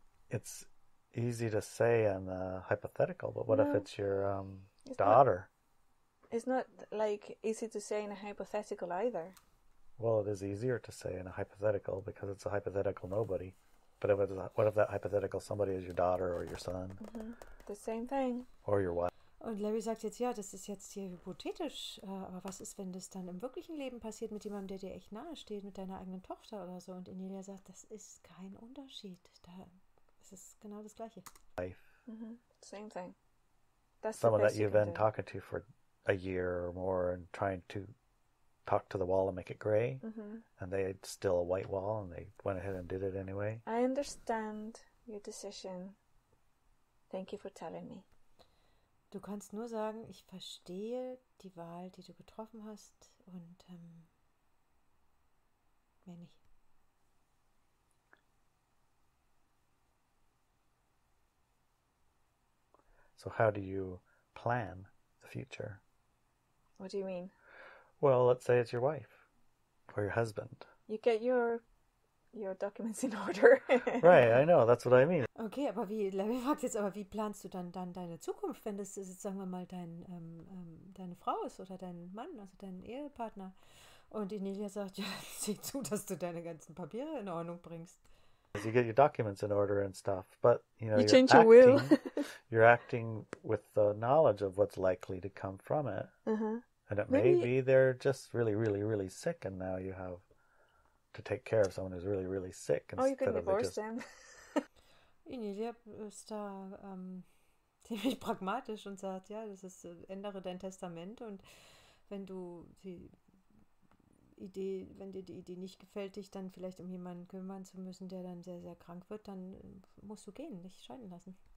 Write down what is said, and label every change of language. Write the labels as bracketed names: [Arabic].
[English] It's easy to say in the hypothetical, but what if it's your daughter? It's not like easy to say in a hypothetical either. Well, it is easier to say in a hypothetical because it's a hypothetical nobody. But what if that hypothetical somebody is your daughter or your son? Mm-hmm. The same thing. Or your wife. [German] Und Larry sagt jetzt, ja, das ist jetzt hier hypothetisch, aber was ist, wenn das dann im wirklichen Leben passiert mit jemandem, der dir echt nahe steht, mit deiner eigenen Tochter oder so? Und Inelia sagt, das ist kein Unterschied. Es ist genau das Gleiche. [English] Life. Mm-hmm. Same thing. That's someone that you've been talking to for a year or more and trying to talk to the wall and make it gray, and they had still a white wall and they went ahead and did it anyway. I understand your decision. Thank you for telling me. [German] Du kannst nur sagen, ich verstehe die Wahl, die du getroffen hast und mehr nicht. [English] So how do you plan the future? What do you mean? Well, let's say it's your wife or your husband. You get your documents in order. Right, I know, that's what I mean. [German] Okay, aber Larry fragt jetzt, wie planst du dann deine Zukunft, wenn das ist, sagen wir mal, deine Frau ist oder dein Mann, also dein Ehepartner? Und Inelia sagt, ja, sieh zu, dass du deine ganzen Papiere in Ordnung bringst. [English] You get your documents in order and stuff, but you change your will. You're acting with the knowledge of what's likely to come from it. Uh-huh. And it may be they're just really, really, really sick, and now you have to take care of someone who's really, really sick. Oh, you can divorce them. [German] Inelia ist da ziemlich pragmatisch und sagt, ja, das ist, ändere dein Testament und wenn du sie Idee, wenn dir die Idee nicht gefällt, dich dann vielleicht um jemanden kümmern zu müssen, der dann sehr, sehr krank wird, dann musst du gehen, dich scheiden lassen.